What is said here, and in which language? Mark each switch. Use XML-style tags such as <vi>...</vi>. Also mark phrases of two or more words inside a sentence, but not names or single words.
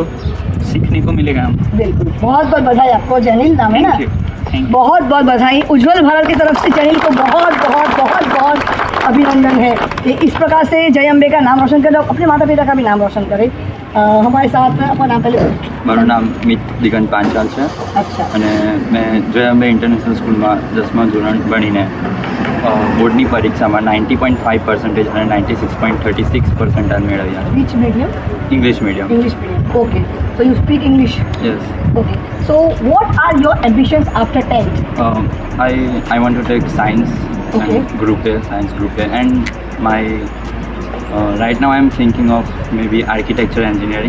<hi>उसको सीखने को मिलेगा. हम बिल्कुल. बहुत बहुत बधाई आपको. जैनिल नाम है ना?</hi> <en>thank you.</en> <hi>बहुत बहुत बधाई. उज्जवल भारत की तरफ से जैनिल को बहुत बहुत बहुत बहुत अभिनंदन है कि इस प्रकार से जय अम्बे का नाम रोशन करे, अपने माता पिता का भी नाम रोशन करे. हमारे साथ अपना नाम पहले.</hi> <gu>મારું નામ મિત દિગંત પાંચાલ છે</gu> <hi>अच्छा.</hi> <gu>અને મેં જય અંબે ઇન્ટરનેશનલ સ્કૂલમાં 10મા ધોરણ ભણીને બોર્ડની પરીક્ષામાં 90.5% અને 96.36% મેળવ્યા.</gu> <en>Which medium? English medium. English medium. Okay. So you speak English. યસ. Okay. So what are your ambitions after 10th? I want to take science Okay. and group A, science group A, and my right now I am thinking of maybe architecture engineering.</en>